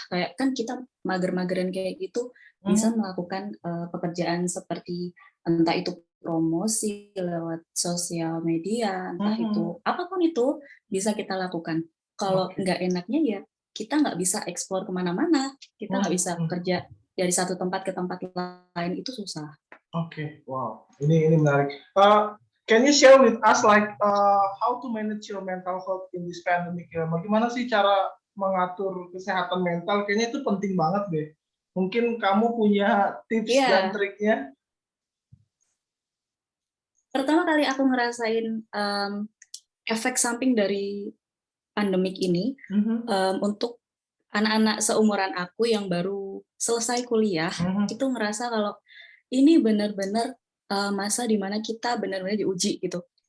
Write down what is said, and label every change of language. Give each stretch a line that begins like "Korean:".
Indonesian: Kayak kan kita mager-mageran kayak gitu bisa melakukan pekerjaan seperti entah itu promosi lewat sosial media, entah itu apapun itu bisa kita lakukan. Kalau nggak enaknya ya kita nggak bisa eksplor kemana-mana, kita nggak bisa kerja dari satu tempat ke tempat lain, itu susah. Oke, wow, ini menarik.
English: Can you share with us how to manage your mental health in this pandemic?
Indonesian: Bagaimana sih cara mengatur kesehatan mental? Kayaknya itu penting banget deh. Mungkin kamu punya tips dan triknya? Pertama kali aku ngerasain efek samping dari pandemik ini untuk anak-anak seumuran aku yang baru selesai kuliah, itu ngerasa kalau ini benar-benar masa dimana kita benar-benar diuji gitu.